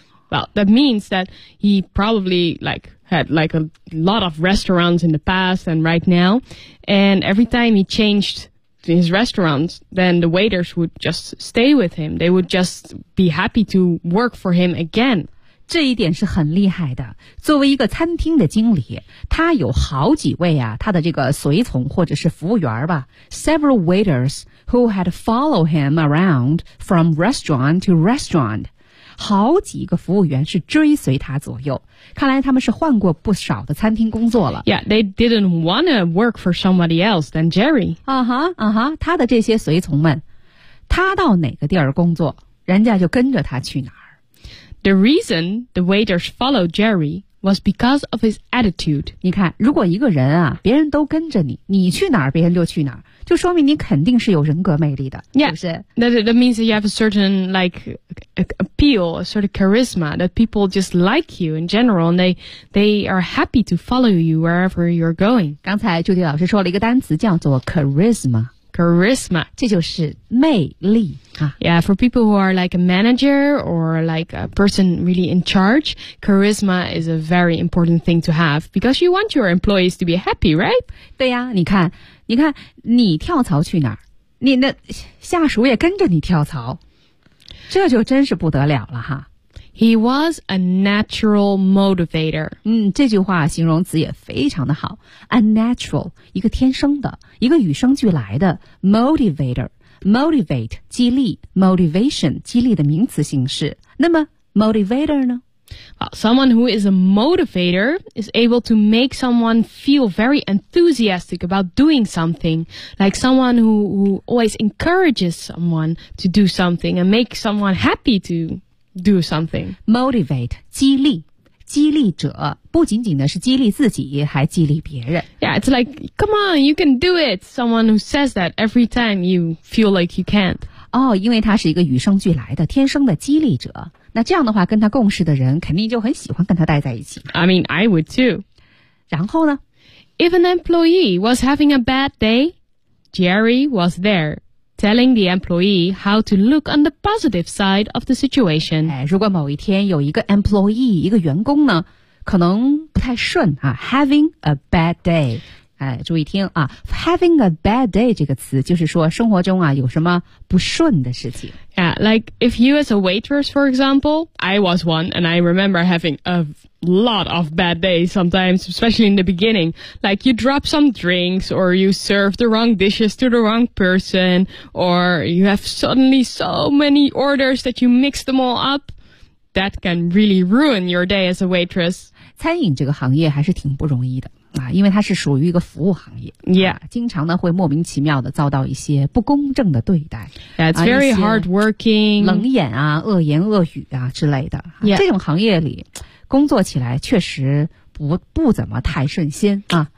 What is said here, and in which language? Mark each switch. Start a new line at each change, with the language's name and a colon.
English: Well, that means that he probably, like... had like a lot of restaurants in the past and right now. And every time he changed his restaurant, then the waiters would just stay with him. They would just be happy to work for him again.
Chinese: 这一点是很厉害的。作为一个餐厅的经理，他有好几位啊，他的这个随从或者是服务员吧。
English: Several waiters who had followed him around from restaurant to restaurant.
Chinese: 好几个服务员是追随他左右看来他们是换过不少的餐厅工作了
English: Yeah, they didn't want to work for somebody else than Jerry
Chinese: 啊哈啊哈他的这些随从们他到哪个地儿工作人家就跟着他去哪儿
English: The reason the waiters followed Jerry was because of his attitude
Chinese: 你看如果一个人啊别人都跟着你你去哪儿别人就去哪儿就说明你肯定是有人格魅力的
English: Yeah,
Chinese: 是不是
English: that means that you have a certain like appeal, a sort of charisma that people just like you in general and they are happy to follow you wherever you're going
Chinese: 刚才朱迪老师说了一个单词叫做 charismaCharisma. 这就是魅力、啊、
English: Yeah, for people who are like a manager or like a person really in charge, charisma is a very important thing to have because you want your employees to be happy, right?
Chinese: 对呀、啊、你看你跳槽去哪儿你那下属也跟着你跳槽这就真是不得了了哈。
English: He was a natural motivator.
Chinese: 嗯，这句话形容词也非常的好。
English: A natural,
Chinese: 一个天生的，一个与生俱来的 motivator, motivate, 激励 motivation, 激励的名词形式。那么 motivator 呢？
English: Someone who is a motivator is able to make someone feel very enthusiastic about doing something. Like someone who always encourages someone to do something and make someone happy to... Do something.
Chinese: Motivate, 激励激励者不仅仅呢是激励自己还激励别人。
English: Yeah, it's like, come on, you can do it. Someone who says that every time you feel like you can't.
Chinese: 哦、oh, 因为他是一个与生俱来的天生的激励者。那这样的话跟他共事的人肯定就很喜欢跟他待在一起。
English: I mean, I would too.
Chinese: 然后呢
English: If an employee was having a bad day, Jerry was there to telling the employee how to look on the positive side of the situation.
Chinese: 哎，如果某一天有一个 employee， 一个员工呢，可能不太顺啊 ，
English: having a bad day。
Chinese: 哎，注意听啊 ，
English: having a bad day
Chinese: 这个词就是说生活中啊有什么不顺的事情。
English: Yeah, like if you as a waitress, for example, I was one, and I remember having a lot of bad days sometimes, especially in the beginning. Like you drop some drinks, or you serve the wrong dishes to the wrong person, or you have suddenly so many orders that you mix them all up. That can really ruin your day as a waitress.
Chinese: 餐饮这个行业还是挺不容易的。啊，因为它是属于一个服务行业
English: ，Yeah，、
Chinese: 啊、经常呢会莫名其妙的遭到一些不公正的对待
English: ，Yeah， it's very hardworking，
Chinese: 冷眼啊，恶言恶语啊之类的、啊
English: yeah.
Chinese: 这种行业里工作起来确实不怎么太顺心啊，